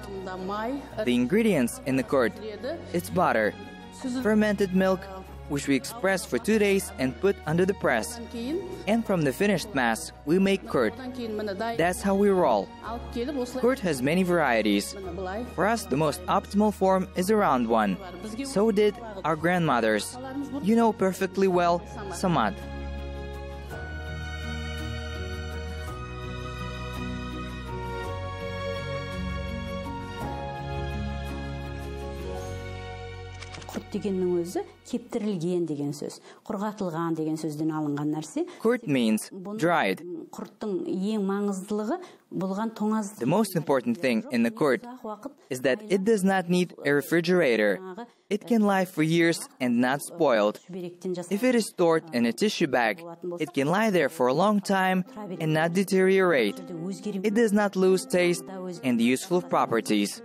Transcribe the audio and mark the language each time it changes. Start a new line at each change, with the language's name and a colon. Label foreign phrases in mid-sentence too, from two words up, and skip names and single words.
English: The ingredients in the curd is butter, fermented milk, which we express for 2 days and put under the press. And from the finished mass, we make curd. That's how we roll. Curd has many varieties. For us, the most optimal form is a round one. So did our grandmothers. You know perfectly well, Samat.
Kazakh: дегеннің өзі кептірілген деген сөз. Құрғатылған деген сөзден алынған нәрсе.
English: Curd means dried.
Kazakh: Құрттың ең маңыздылығы болған тоңаз.
English: The most important thing in the curd is that it does not need a refrigerator. It can lie for years and not spoiled. If it is stored in a tissue bag, it can lie there for a long time and not deteriorate. It does not lose taste and useful properties.